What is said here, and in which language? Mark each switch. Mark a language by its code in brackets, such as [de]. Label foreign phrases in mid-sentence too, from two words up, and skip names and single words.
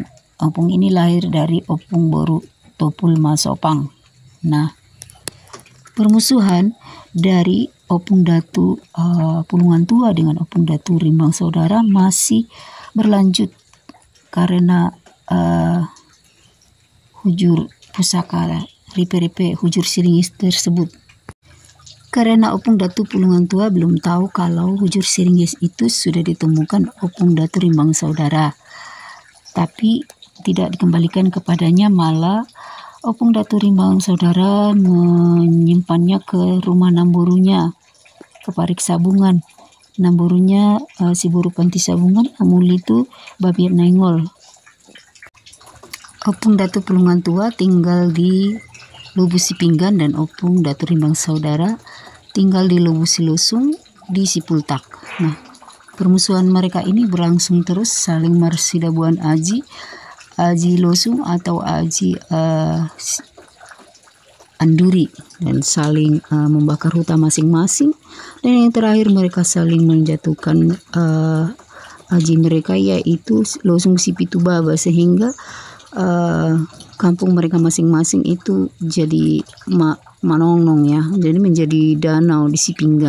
[id] Opung ini lahir dari Opung Boru Topul Masopang. Nah, permusuhan dari Opung Datu Pulungan Tua dengan Opung Datu Rimbang Saudara masih berlanjut karena hujur pusaka ripe-ripe hujur siringis tersebut. Karena Opung Datu Pulungan Tua belum tahu kalau hujur siringis itu sudah ditemukan Opung Datu Rimbang Saudara, tapi tidak dikembalikan kepadanya, malah Opung Datu Rimbang Saudara menyimpannya ke rumah Namborunya, ke Parik Sabungan. Namborunya si Boru Panti Sabungan, Amuli itu Babiat Naingol. Opung Datu Pulungan Tua tinggal di Lubusi Pinggan dan Opung Datu Rimbang Saudara tinggal di Lubusi Losung di Sipultak. Nah, permusuhan mereka ini berlangsung terus, saling marsidabuan Aji Losung atau Aji Anduri, dan saling membakar hutan masing-masing. Dan yang terakhir mereka saling menjatuhkan Aji mereka, yaitu Losung Sipitubaba, sehingga kampung mereka masing-masing itu jadi manongnong ya, jadi menjadi danau di Sipinggan.